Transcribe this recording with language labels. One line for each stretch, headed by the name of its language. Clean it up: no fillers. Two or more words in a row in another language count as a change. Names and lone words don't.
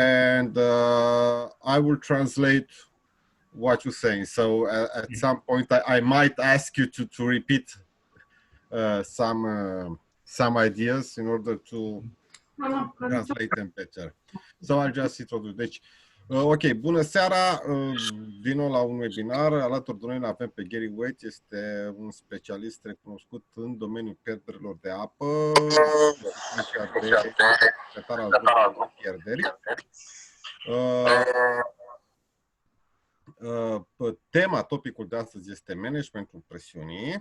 English: And I will translate what you're saying. So at some point, I might ask you to repeat some ideas in order to translate them better. So I'll just introduce.
Romanian: Deci, ok, bună seara, din nou la un webinar. Alături de noi avem pe Gary Wyeth, este un specialist recunoscut în domeniul pierderilor de apă, secretar al grupului de pierderi. Topicul de astăzi este managementul presiunii.